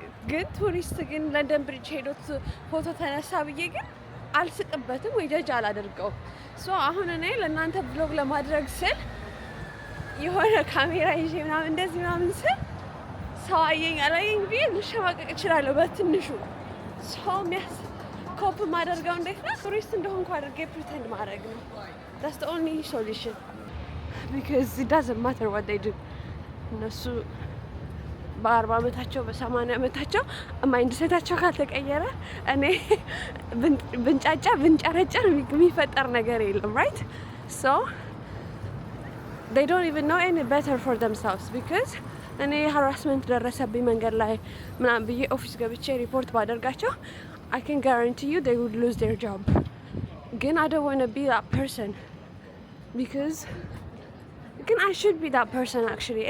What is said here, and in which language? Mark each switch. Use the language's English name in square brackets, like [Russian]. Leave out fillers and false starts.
[Amharic] ግን ቱሪስት ግን ለንደን ብሪጅ ሄዶት ፎቶ ተነሳ ብዬ ግን አልስቅበትም ወይ ጀጅ አላደርገውም። ሶ አሁን እኔ ለእናንተ ብሎግ ለማድረግ ስል የሆነ ካሜራ ይዤ ምናምን እንደዚህ ምናምን ስል ሰው አየኝ አላየኝ ብዬ ልሸማቀቅ እችላለሁ በትንሹ። ሰው ኮፕ ማደርገው እንዴት ነው? ቱሪስት እንደሆንኩ አድርጌ ፕሪተንድ ማድረግ ነው። [English] that's the only solution because it doesn't matter what they do. [Amharic] እነሱ በ40 ዓመታቸው በ80 ዓመታቸው ማይንድ ሴታቸው ካልተቀየረ እኔ ብንጫጫ ብንጨረጨር የሚፈጠር ነገር የለም right? [English] So they don't even know any better for themselves because እኔ harassment [Amharic] ደረሰብኝ መንገድ ላይ ምናምን ብዬ ኦፊስ ገብቼ ሪፖርት ባደርጋቸው [English] I can guarantee you they would lose their job. ግን I don't want to be that person because ግን I should be that person actually.